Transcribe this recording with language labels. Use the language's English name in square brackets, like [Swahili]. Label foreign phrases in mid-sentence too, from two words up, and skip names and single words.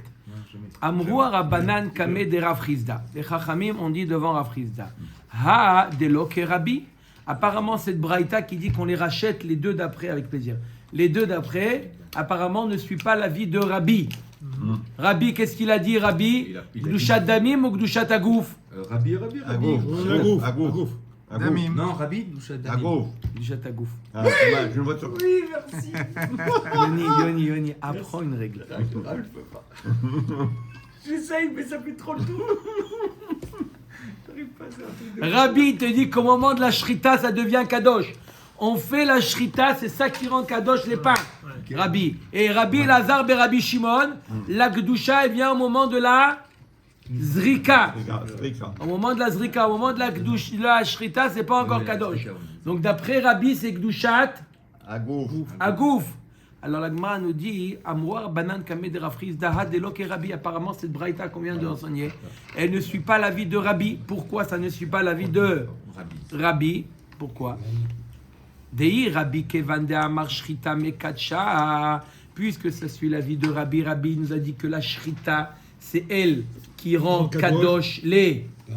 [Aramaic] אמרו רבנן קמיה דרב חסדא. [French] Les Chachamim ont dit devant Rav Chizda. [Aramaic] הא דלא כרבי. [French] Apparemment, cette braïta qui dit qu'on les rachète les 2 d'après avec plaisir. Les 2 d'après, apparemment, ne suit pas l'avis de Rabbi. Rabbi, qu'est-ce qu'il a dit, Rabbi? [Hebrew] קדושת דמים ou קדושת הגוף? [French] Rabbi. Agouf. Damim. Non, Rabbi, [Hebrew] קדושת דמים. [French] Agouf. [Hebrew] קדושת הגוף. [French] Ah, c'est mal, je le vois sur. Oui, merci. Yoni, apprends une règle. Je peux pas. J'essaye, mais ça fait trop le tour. Rabbi te dit qu'au moment de la shrita, ça devient kadosh. On fait la shrita, c'est ça qui rend kadosh les pains. Rabbi. Et Rabbi Lazar be Rabbi Shimon, la gdusha, elle vient au moment de la zrika. Au moment de la zrika, au moment de la shrita, c'est pas encore kadosh. Donc d'après Rabbi, c'est [Hebrew] קדושת הגוף. [French] Alors la Gemara nous dit, [Aramaic] אמרו רבנן קמיה דרב חסדא הא דלא כרבי. [French] Apparemment cette braïta qu'on vient de enseigner, elle ne suit pas l'avis de Rabbi. Pourquoi ça ne suit pas l'avis de Rabbi? Pourquoi? [Aramaic] דאי רבי כיון דאמר שחיטה מקדשא. [French] Puisque ça suit l'avis de Rabbi, Rabbi nous a dit que la shrita, c'est elle qui rend kadosh les